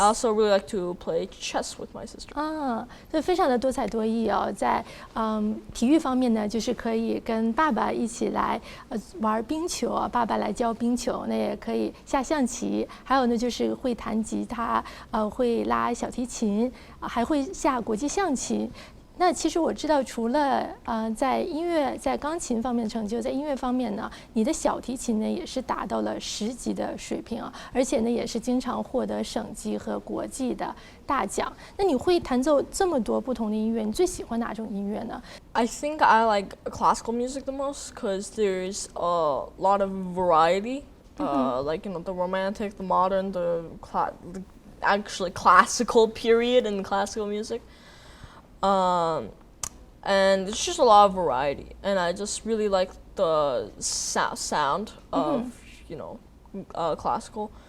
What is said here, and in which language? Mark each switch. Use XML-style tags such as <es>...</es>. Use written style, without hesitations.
<en>I also really like to play chess with my sister.</en> <zh>所以非常的多才多艺哦，在体育方面呢，就是可以跟爸爸一起来玩冰球，爸爸来教冰球，那也可以下象棋，还有呢就是会弹吉他，会拉小提琴，还会下国际象棋。那其实我知道，除了在音乐、在钢琴方面的成就，在音乐方面呢，你的小提琴呢也是达到了10级的水平啊，而且呢也是经常获得省级和国际的大奖。那你会弹奏这么多不同的音乐，你最喜欢哪种音乐呢？</zh> <en>I think I like classical music the most because there's a lot of variety, like the romantic, the modern, the actually classical period in classical music. And it's just a lot of variety, and I just really like the sound of classical.</en>